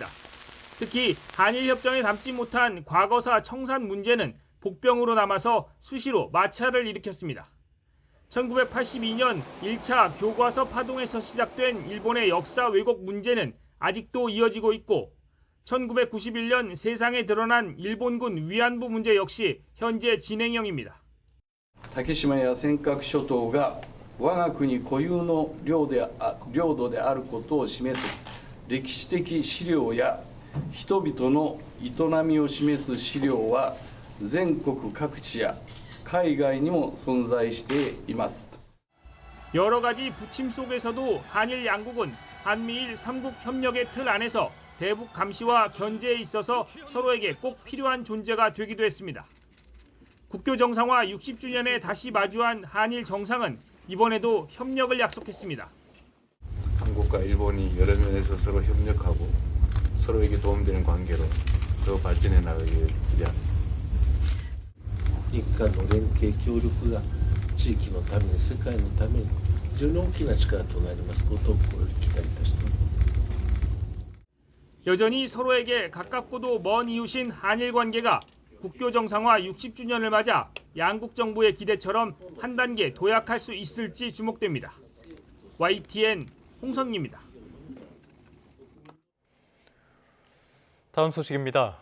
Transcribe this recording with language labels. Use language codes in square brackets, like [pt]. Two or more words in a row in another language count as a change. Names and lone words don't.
[ko] 특히 한일 협정에 담지 못한 과거사 청산 문제는 복병으로 남아서 수시로 마찰을 일으켰습니다. 1982년 1차 교과서 파동에서 시작된 일본의 역사 왜곡 문제는 아직도 이어지고 있고 1991년 세상에 드러난 일본군 위안부 문제 역시 현재 진행형입니다. [ja] 竹島や尖閣諸島が我が国固有の領土であることを示す歴史的資料や人々の営みを示す資料は全国各地や海外にも存在しています。 [ko] 여러 가지 부침 속에서도 한일 양국은 한미일 3국 협력의 틀 안에서 대북 감시와 견제에 있어서 서로에게 꼭 필요한 존재가 되기도 했습니다. 국교 정상화 60주년에 다시 마주한 한일 정상은 이번에도 협력을 약속했습니다. 한국과 일본이 여러 면에서 서로 협력하고 서로에게 도움되는 관계로 더 발전해 나가길 기대합니다. [ja] 日韓の連携協力が地域のために世界のために非常に大きな力となりますことを心より期待いたしております。 [ko] 여전히 서로에게 가깝고도 먼 이웃인 한일 관계가 국교 정상화 60주년을 맞아 양국 정부의 기대처럼 한 단계 도약할 수 있을지 주목됩니다. YTN 홍성기입니다. 다음 소식입니다.